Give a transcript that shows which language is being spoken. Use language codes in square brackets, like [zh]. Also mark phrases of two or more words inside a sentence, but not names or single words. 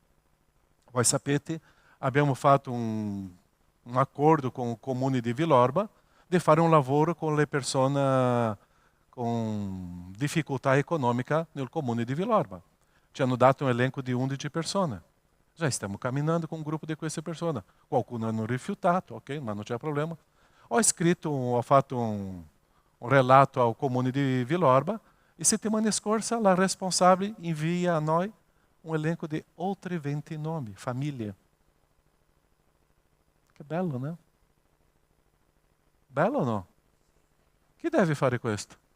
[it] Voi sapete, abbiamo fatto un accordo com o Comune di Villorba di fare un lavoro con le persone con difficoltà economica nel Comune di Villorba. Ci hanno dato un elenco di 11 persone. Já stiamo camminando [pt] com um grupo [it] di queste persone. Qualcuno hanno rifiutato, ok, ma non c'è problema. Ho fatto un relato ao Comune di Villorba e settimana scorsa la responsabile invia a noi um elenco di oltre 20 nomi, famiglie. Che bello, né? Bello o no? Chi deve fare questo?